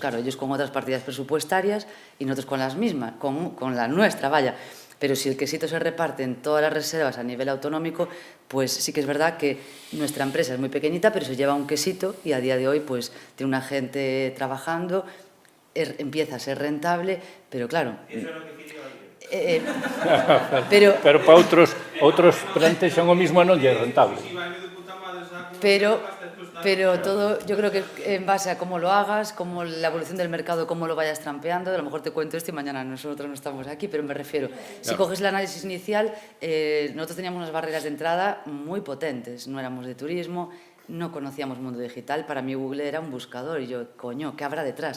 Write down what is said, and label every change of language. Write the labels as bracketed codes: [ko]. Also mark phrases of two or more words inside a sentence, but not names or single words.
[es] Claro, ellos con otras partidas presupuestarias y nosotros con las mismas, con la nuestra, vaya. Pero si el quesito se reparte en todas las reservas a nivel autonómico, pues sí que es verdad que nuestra empresa es muy pequeñita, pero se lleva un quesito y a día de hoy pues tiene una gente trabajando, empieza a ser rentable, pero claro... [gl] Eso é o que quería oír. Pero para outros plantexan o mismo e non lle é rentable. [es] Pero todo, yo creo que en base a cómo lo hagas, cómo la evolución del mercado, cómo lo vayas trampeando, a lo mejor te cuento esto y mañana nosotros no estamos aquí, pero me refiero, si coges el análisis inicial, nosotros teníamos unas barreras de entrada muy potentes, no éramos de turismo, no conocíamos mundo digital, para mí Google era un buscador y yo, coño, ¿qué habrá detrás?